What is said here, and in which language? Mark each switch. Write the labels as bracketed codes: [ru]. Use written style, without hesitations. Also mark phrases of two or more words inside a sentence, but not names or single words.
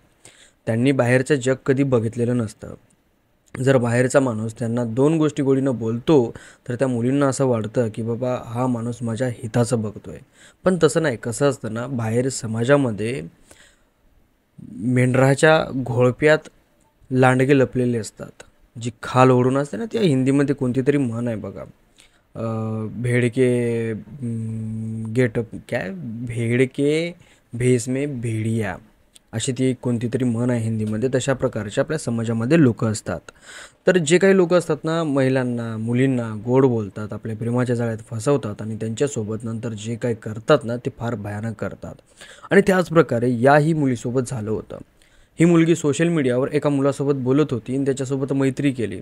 [mr] त्यांनी बाहेरचं जग कधी बघितलेलं नसतं. जर बाहेरचा माणूस त्यांना 2 गोष्टी गोडीनं बोलतो, तर त्या मुलींना असं वाटतं की बाबा हा माणूस माझ्या हिताचं बघतोय. पण तसं नाही. कसं असतं ना, बाहेर समाजामध्ये मेंढराच्या घोळप्यात लांडगे लपलेले असतात. जी खाल ओढून असते ना, त्या हिंदीमध्ये कोणती तरी म्हण आहे बघा. [hi] भेड़ के भेड़ के भेस में भेड़िया, [mr] अशी ती एक कोणती तरी म्हण आहे हिंदीमध्ये. तशा प्रकारचे आपल्या समाजामध्ये लोक असतात. तर जे काही लोक असतात ना, महिलांना, मुलींना गोड बोलतात, आपल्या प्रेमाच्या जाळ्यात फसवतात आणि त्यांच्यासोबत नंतर जे काही करतात ना, ते फार भयानक करतात. आणि त्याचप्रकारे याही मुलीसोबत झालं होतं. ही मुलगी [en] social mediaवर [mr] एका मुलासोबत बोलत होती आणि त्याच्यासोबत मैत्री केली.